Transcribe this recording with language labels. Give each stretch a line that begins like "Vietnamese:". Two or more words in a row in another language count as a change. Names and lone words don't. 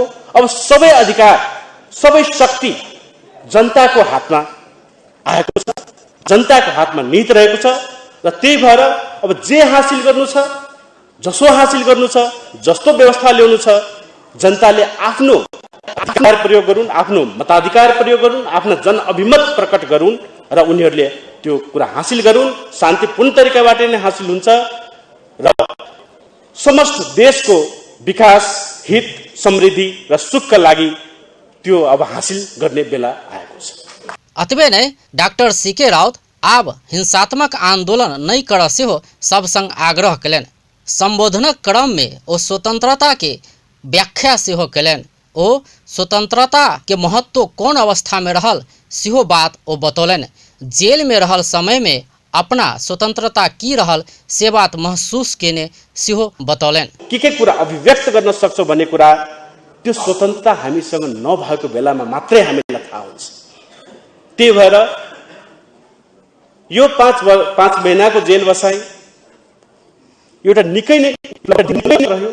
Nepali: अब सबै अधिकार, सबै शक्ति जनताको हातमा आएको छ, जनताको हातमा निहित रहेको छ र त्यही भएर अब जे हासिल गर्नु छ, जसो हासिल गर्नु छ, जस्तो व्यवस्था ल्याउनु छ, जनताले आफ्नो अधिकार प्रयोग गरून्, आफ्नो मताधिकार प्रयोग गरून्, आफ्नो जनअभिमत प्रकट गरून् र उनीहरूले त्यो कुरा हासिल गरून्। शान्तिपूर्ण तरिकाबाट नै हासिल हुन्छ र समस्त देशको विकास, हित, समृद्धि र सुखका लागि त्यो अब हासिल गर्ने बेला आएको छ।
Maithili: अतबे नै डॉक्टर सीके राउत आब हिंसात्मक आंदोलन नहीं कर से हो सब संग आग्रह कलन। संबोधनक क्रम में ओ स्वतंत्रता के व्याख्या से हो कलन। ओ स्वतंत्रता के महत्व कौन अवस्था में रहल सेहो बात ओ बतौलन। जेल में रहल समय में अपना स्वतंत्रता की रहल से बात महसूस केने सेहो बतौलन।
Nepali: के कुरा अभिव्यक्त गर्न सक्छौं भन्ने कुरा त्यो स्वतन्त्रता हामीसँग नभएको बेलामा मात्रै हामीलाई थाहा हुन्छ। त्यही भएर यो 5 महिनाको जेल बसाई एउटा निकै नै रह्यो।